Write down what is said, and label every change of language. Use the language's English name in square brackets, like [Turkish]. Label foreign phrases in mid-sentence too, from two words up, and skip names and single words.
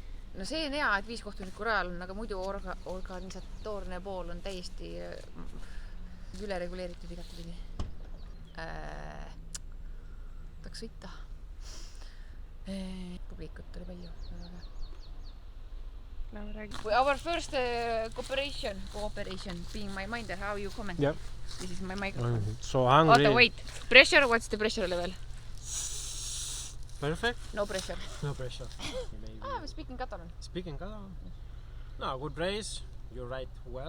[Estonian] No see on hea, et 5 kohtunikku rajal on, aga muidu organisatoorne pool on täiesti üle reguleeritud igatepidi. Tahaks sõita. Publikut oli palju. Lähme räägi. [English] Our first cooperation being my minder, how you comment? Yep. This is my microphone. So hungry. Oota, wait. Pressure, what's the pressure level? Perfect. No pressure. No pressure. I'm speaking Catalan. Speaking Catalan. No, good race. You ride well.